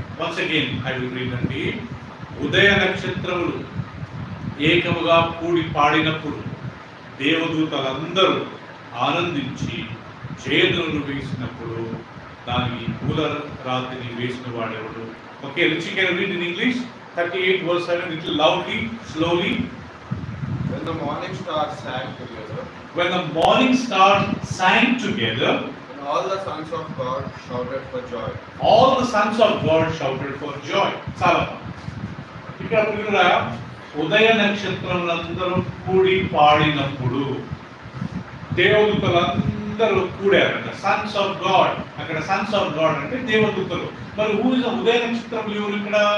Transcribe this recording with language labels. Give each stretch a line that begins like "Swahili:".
English: once again I will read
Telugu: అండి. ఉదయ నక్షత్రములు ఏకముగా కూడి పాడినప్పుడు దేవదూతలందరూ ఆనందించి జయధ్వనులు వేసినప్పుడు దానికి మూలరాతిని వేసిన వాడెవడు?
English: Okay, Richie can read in English 38:7 little loudly, slowly. When the morning stars sang together. When the morning stars sang together. And all the sons of God shouted for joy. All the sons of God shouted for joy.
Telugu: చాలా ఇక్కడ పిల్లల ఉదయ నక్షత్రములందరూ కూడి పాడినప్పుడు దేవదూతలందరూ కూడారంట. Sons of God, అక్కడ Sons of God అంటే దేవదూతలు. మరి ఉదయ నక్షత్రములు ఎవరు ఇక్కడ?